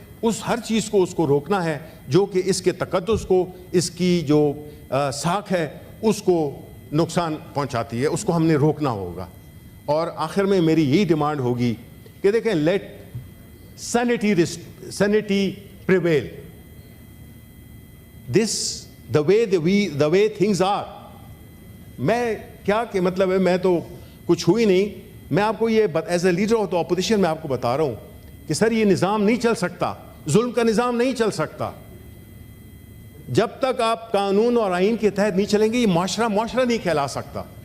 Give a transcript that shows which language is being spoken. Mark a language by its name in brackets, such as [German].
[Urdu] اس ہر چیز کو اس کو روکنا ہے جو کہ اس کے تقدس کو, اس کی جو ساکھ ہے اس کو نقصان پہنچاتی ہے, اس کو ہم نے روکنا ہوگا. اور آخر میں میری یہی ڈیمانڈ ہوگی کہ دیکھیں, [English] Let sanity prevail. This the way things are. [Urdu] میں کیا کہ مطلب ہے, میں تو کچھ ہوئی نہیں, میں آپ کو یہ [English] as a leader of the opposition [Urdu] میں آپ کو بتا رہا ہوں کہ سر یہ نظام نہیں چل سکتا, ظلم کا نظام نہیں چل سکتا. جب تک آپ قانون اور آئین کے تحت نہیں چلیں گے یہ معاشرہ نہیں کہلا سکتا.